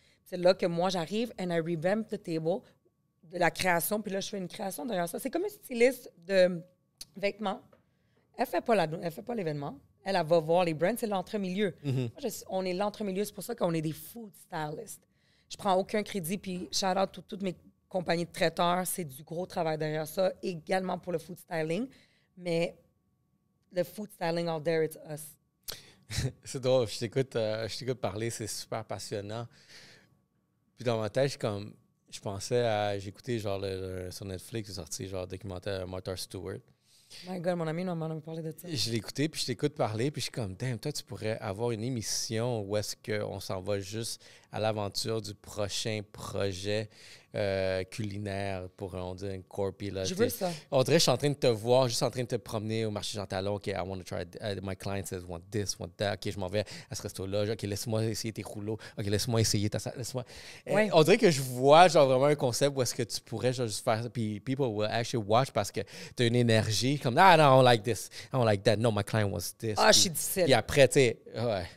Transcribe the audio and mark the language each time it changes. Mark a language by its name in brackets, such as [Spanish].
[French] C'est là que moi, j'arrive [English] and I revamp the table, [French] de la création, puis là, je fais une création derrière ça. C'est comme une styliste de vêtements. Elle fait pas l'événement. Elle va voir les brands, c'est l'entre-milieu. Moi, on est l'entre-milieu, c'est pour ça qu'on est des food stylists. Je prends aucun crédit, puis shout out toutes mes compagnies de traiteurs, c'est du gros travail derrière ça, également pour le food styling. Mais le [English] food styling out there, it's us. [French] C'est drôle, je t'écoute parler, c'est super passionnant. Puis dans ma tête, je pensais à... J'ai écouté genre sur Netflix, c'est sorti genre documentaire Martha Stewart. My God, mon ami m'a parlé de ça. Je l'ai écouté, puis je t'écoute parler, puis je suis comme, damn, toi, tu pourrais avoir une émission où est-ce qu'on s'en va juste à l'aventure du prochain projet culinaire pour, on dit, un corpi. Là, je veux ça. On dirait que je suis en train de te voir, juste en train de te promener au marché Jean Talon. [English] OK, I want to try, my client says, want this, want that. [French] OK, je m'en vais à ce resto-là. OK, laisse-moi essayer tes rouleaux. OK, laisse-moi essayer ta salade. Ouais. On dirait que je vois genre vraiment un concept où est-ce que tu pourrais genre, juste faire ça. Puis [English] people will actually watch [French] parce que tu as une énergie comme, ah, non, [English] I don't like this. I don't like that. No, my client wants this. [French] Ah, je suis difficile. Puis après, tu sais, ouais.